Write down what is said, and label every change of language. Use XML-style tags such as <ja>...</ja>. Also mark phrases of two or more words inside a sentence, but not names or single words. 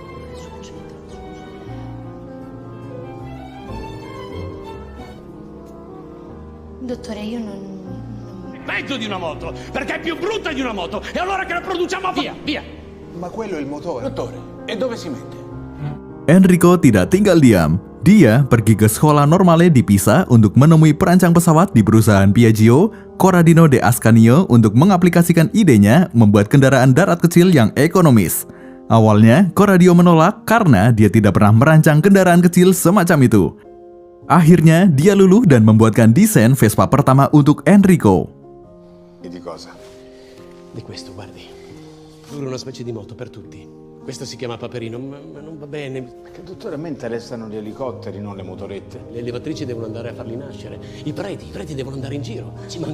<it>Dottore, io non... Peggio di una moto, perché è più brutta di una moto. E allora che la produciamo via, via. Ma quello è il motore. Dottore, e dove si mette?</it> <id>Enrico tidak tinggal diam. Dia pergi ke</id> <it>sekolah normale</it> <id>di Pisa untuk menemui perancang pesawat di perusahaan Piaggio, Corradino de Ascanio, untuk mengaplikasikan idenya membuat kendaraan darat kecil yang ekonomis. Awalnya, Corradino menolak karena dia tidak pernah merancang kendaraan kecil semacam itu. Akhirnya, dia luluh dan membuatkan desain Vespa pertama untuk Enrico.</id> <it>E di cosa? Di questo, guardi. Pure una specie di moto per tutti. Questo si chiama Paperino, ma non va bene. Che dottore, a me interessano gli elicotteri, non le motorette. Le elevatrici devono andare a farli nascere. I preti devono andare in giro. Ci manca.</it>